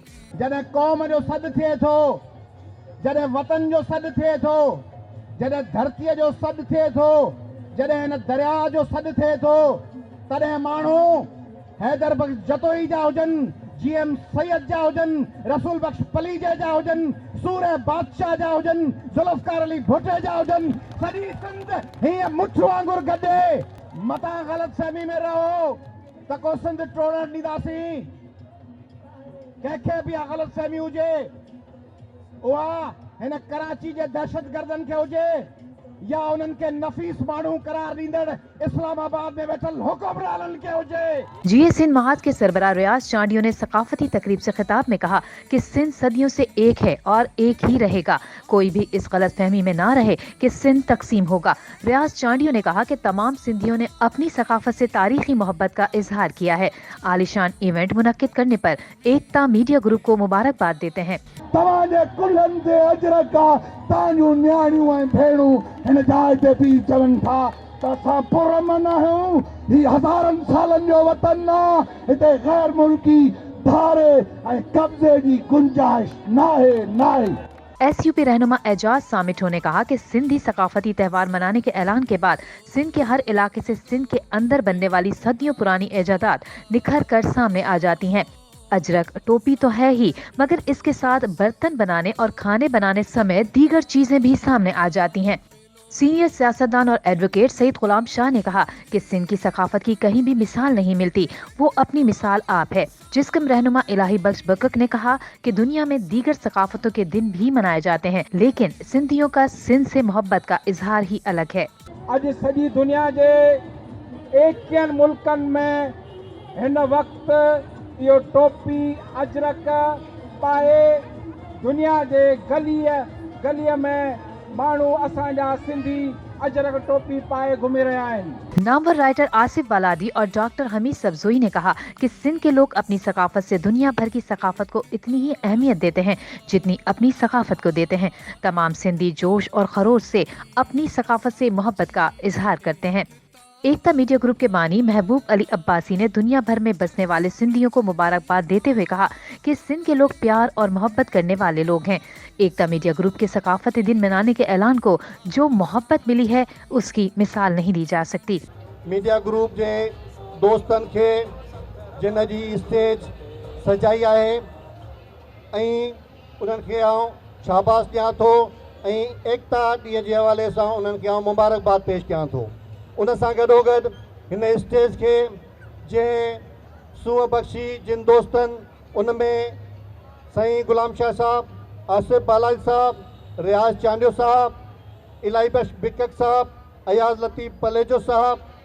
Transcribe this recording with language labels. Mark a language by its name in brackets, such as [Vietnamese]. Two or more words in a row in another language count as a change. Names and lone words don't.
[Sindhi] जॾहिं क़ौम जो सॾु थिए थो, जॾहिं वतन जो सॾु थिए थो, जॾहिं धरतीअ जो सॾु थिए थो, जॾहिं हिन दरिया जो सॾु थिए थो, तॾहिं माण्हू हैदर बख्श जतोई जा हुजनि, GM सैयद जा हुजनि, रसूल बख्श पलीजे जा हुजनि, सूरे बादशाह जा हुजनि, जुल्फकार अली भुट्टे जा हुजनि, सॼी सिंध हीअं मुठ वांगुरु गॾे मतां ग़लतफ़हमी में रहो त को सिंध टोड़ण ॾींदासीं। कंहिंखे बि ग़लतफ़हमी हुजे उहा हिन कराची जे दहशतगर्दनि खे हुजे या उन्हनि खे नफ़ीस माण्हू करार ॾींदड़ इस्लामाबाद में वेठल हुक्मराननि खे हुजे। [Urdu] GS سندھ محاذ کے سربراہ ریاض چانڈیو نے ثقافتی تقریب سے خطاب میں کہا کہ سندھ صدیوں سے ایک ہے اور ایک ہی رہے گا. کوئی بھی اس غلط فہمی میں نہ رہے کہ سندھ تقسیم ہوگا. ریاض چانڈیو نے کہا کہ تمام سندھیوں نے اپنی ثقافت سے تاریخی محبت کا اظہار کیا ہے. عالیشان ایونٹ منعقد کرنے پر ایکتا میڈیا گروپ کو مبارکباد دیتے ہیں. [Sindhi] तव्हांजे कुल्हनि ते अजरक आहे, तव्हांजूं न्याणियूं ऐं भेणूं हिन जाइ ते बि चवनि था त असां पुरअमन आहियूं। हीउ हज़ारनि सालनि जो वतन आहे, हिते गैर मुल्की धारे ऐं कब्ज़े जी गुंजाइश नाहे। [Urdu] SUP رہنما اعجاز سامٹو نے کہا کہ سندھی ثقافتی تہوار منانے کے اعلان کے بعد سندھ کے ہر علاقے سے سندھ کے اندر بننے والی صدیوں پرانی ایجادات نکھر کر سامنے آ جاتی ہیں. اجرک ٹوپی تو ہے ہی، مگر اس کے ساتھ برتن بنانے اور کھانے بنانے سمیت دیگر چیزیں بھی سامنے آ جاتی ہیں. سینیئر سیاستدان اور ایڈووکیٹ سید غلام شاہ نے کہا کہ سندھ کی ثقافت کی کہیں بھی مثال نہیں ملتی، وہ اپنی مثال آپ ہے. جسقم رہنما الٰہی بخش بکک نے کہا کہ دنیا میں دیگر ثقافتوں کے دن بھی منائے جاتے ہیں، لیکن سندھیوں کا سندھ سے محبت کا اظہار ہی الگ ہے. अॼु सॼी दुनिया जे 21 मुल्कनि में हिन वक़्तु इहो टोपी अजरक पाए दुनिया जे गलीअ में माण्हू असांजा सिंधी अजरक टोपी पाए घुमी रहिया आहिनि। نامور رائٹر آصف بالادی اور ڈاکٹر حمید سبزوئی نے کہا کہ سندھ کے لوگ اپنی ثقافت سے دنیا بھر کی ثقافت کو اتنی ہی اہمیت دیتے ہیں جتنی اپنی ثقافت کو دیتے ہیں. تمام سندھی جوش اور خروش سے اپنی ثقافت سے محبت کا اظہار کرتے ہیں. ایکتا میڈیا گروپ کے بانی محبوب علی عباسی نے دنیا بھر میں بسنے والے سندھیوں کو مبارکباد دیتے ہوئے کہا کہ سندھ کے لوگ پیار اور محبت کرنے والے لوگ ہیں. ایکتا میڈیا گروپ کے ثقافتی دن منانے کے اعلان کو جو محبت ملی ہے اس کی مثال نہیں دی جا سکتی. [Sindhi] मीडिया ग्रुप जे दोस्तन के जिन जी स्टेज सजाई आहे ऐं उन्हनि खे आउं शाबाश ॾियां थो ऐं एकता ॾींहं जे हवाले सां उन्हनि खे आउं मुबारकबाद पेश कयां थो। उन सां गॾोगॾु हिन स्टेज खे जंहिं सूंहं बख़्शी जिन दोस्तनि उनमें साईं गुलाम शाह साहब, आसिफ बालाजी साहब, रियाज चांडियो साहब, इलाही बख्श बिकक साहब, अयाज लतीफ़ पलेजो साहब,